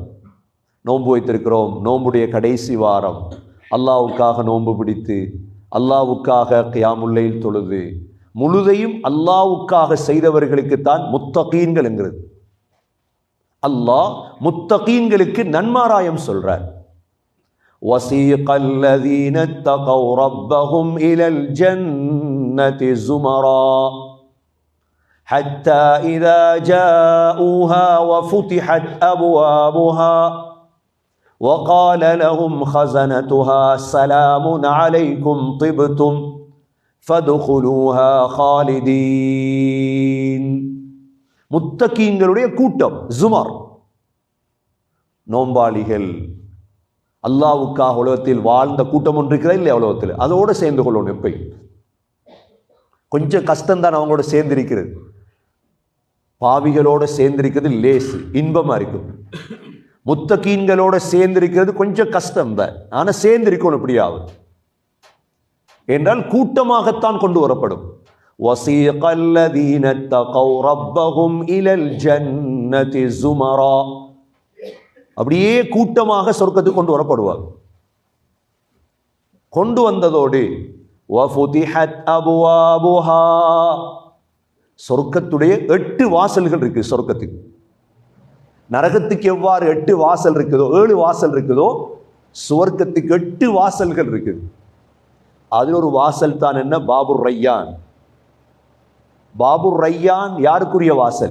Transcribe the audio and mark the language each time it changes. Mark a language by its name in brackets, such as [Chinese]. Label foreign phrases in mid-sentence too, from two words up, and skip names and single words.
[Tamil] நோன்பு வைத்திருக்கிறோம், நோன்புடைய கடைசி வாரம், அல்லாஹ்வுக்காக நோன்பு பிடித்து அல்லாஹ்வுக்காக [Arabic] قيام الليل [Tamil] தொழுது முழுதையும் அல்லாஹ்வுக்காக செய்தவர்களுக்குத்தான் முத்தகீன்கள் என்கிறது. அல்லாஹ் முத்தகீன்களுக்கு நன்மாராயம் சொல்றார். [Arabic] وَسِيقَ الَّذِينَ اتَّقَوْا رَبَّهُمْ إِلَى الْجَنَّةِ زُمَرًا حَتَّى إِذَا جَاءُوهَا وَفُتِحَتْ أَبْوَابُهَا وَقَالَ لَهُمْ خَزَنَتُهَا سَلَامٌ عَلَيْكُمْ طِبْتُمْ فَادْخُلُوهَا خَالِدِينَ. [Tamil] முத்தகீன்களுடைய கூட்டம் ஜுமர், நோம்பாளிகள், அல்லாஹ்வுக்காக உலகத்தில் வாழ்ந்த கூட்டம் ஒன்று இருக்கிறா இல்லையா உலகத்தில், அதோடு சேர்ந்து கொள்ளணும். எப்பயும் கொஞ்சம் கஷ்டம்தான் அவங்களோட சேர்ந்திருக்கிறது. பாவிகளோட சேர்ந்திருக்கிறது லேசு, இன்பமா இருக்கும். முத்தகீன்களோட சேர்ந்திருக்கிறது கொஞ்சம் கஷ்டம்தான், ஆனால் சேர்ந்திருக்கணும். எப்படியாவது என்றால் கூட்டமாகத்தான் கொண்டு வரப்படும். [Arabic] وَسِيقَ الَّذِينَ اتَّقَوْا رَبَّهُمْ إِلَى الْجَنَّةِ زُمَرًا, [Tamil] அப்படியே கூட்டமாக சொர்க்கத்துக்கு கொண்டு வரப்படுவார். கொண்டு வந்ததோடு [Arabic] وَفُتِحَتْ أَبْوَابُهَا, [Tamil] சொர்க்கத்துடைய 8 வாசல்கள் இருக்கு. சொர்க்கத்துக்கு, நரகத்துக்கு எவ்வாறு 8 வாசல் இருக்குதோ, 7 வாசல் இருக்குதோ, சுவர்க்கத்துக்கு 8 வாசல்கள் இருக்குது. அதில் ஒரு வாசல் தான் என்ன? பாபுர் ரையான். பாபுர் ரையான் யாருக்குரிய வாசல்?